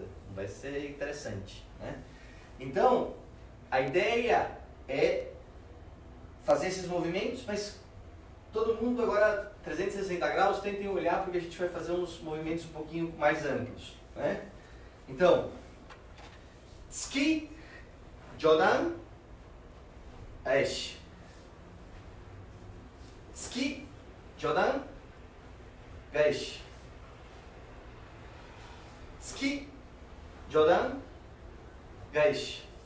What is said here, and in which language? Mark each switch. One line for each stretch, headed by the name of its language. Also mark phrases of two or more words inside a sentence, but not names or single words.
Portuguese: Vai ser interessante, né? Então, a ideia é fazer esses movimentos, mas todo mundo agora, 360 graus, tentem olhar porque a gente vai fazer uns movimentos um pouquinho mais amplos, né? Então,
Japanese: 突き、上段、返し. 突き、上段、返し. 突き、上段、返し.